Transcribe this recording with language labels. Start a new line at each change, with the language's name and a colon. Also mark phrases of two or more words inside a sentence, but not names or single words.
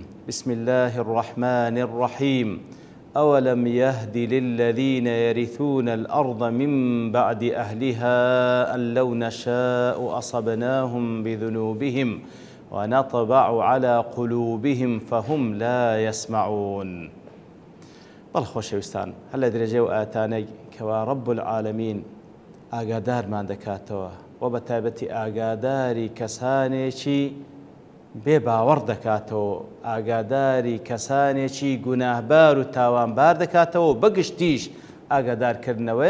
Arabic: بسم الله الرحمن الرحيم. أولم يهد للذين يرثون الأرض من بعد أهلها أن لو نشاء أصبناهم بذنوبهم ونطبع على قلوبهم فهم لا يسمعون.
Central Kurdish: بەڵخۆشەویستان هەر لە درێژێ و ئاتانەی کەوا
Arabic: ڕەب العالەمین
Central Kurdish: ئاگادارمان دەکاتەوە و بە تایبەتی ئاگاداری کەسانێکی بێ باوەڕ دەکاتەوە، ئاگاداری کەسانێکی گوناهبار و تاوانبار دەکاتەوە و بەگشتیش ئاگادارکردنەوەیە.